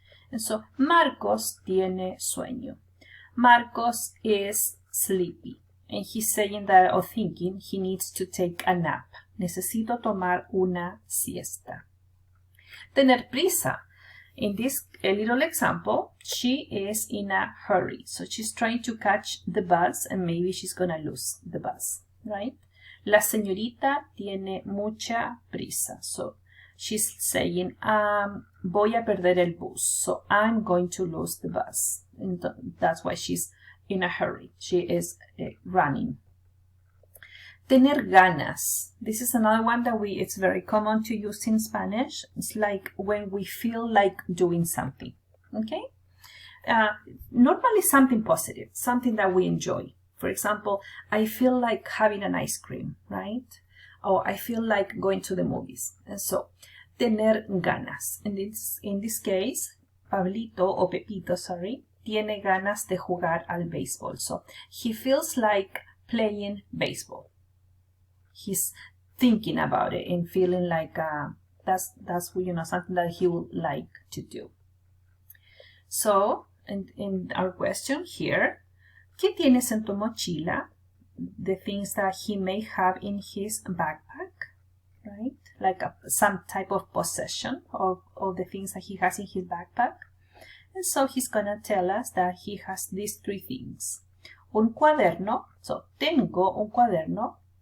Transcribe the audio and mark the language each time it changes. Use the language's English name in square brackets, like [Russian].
[English] And so Marcos [Spanish] tiene sueño. [English] Marcos is sleepy. And he's saying that, or thinking, he needs to take a nap. [Spanish] Necesito tomar una siesta. Tener prisa. [English] In this little example, she is in a hurry. So she's trying to catch the bus and maybe she's going to lose the bus, right? [Spanish] La señorita tiene mucha prisa. [English] So she's saying, [Spanish] voy a perder el bus. [English] So I'm going to lose the bus. And that's why she's in a hurry. She is running. [Spanish] Tener ganas. [English] This is another one that it's very common to use in Spanish. It's like when we feel like doing something, okay? Normally something positive, something that we enjoy. For example, I feel like having an ice cream, right? Or I feel like going to the movies. And so, [Spanish] tener ganas. [English] And in this case, Pablito, or Pepito, sorry, [Spanish] tiene ganas de jugar al béisbol. [English] So, he feels like playing baseball. He's thinking about it and feeling like that's something that he would like to do. So, in our question here, [Spanish] ¿qué tienes en tu mochila? [English] The things that he may have in his backpack, right? Like some type of possession of the things that he has in his backpack. And so he's gonna tell us that he has these 3 things. [Spanish] Un cuaderno, so tengo un cuaderno.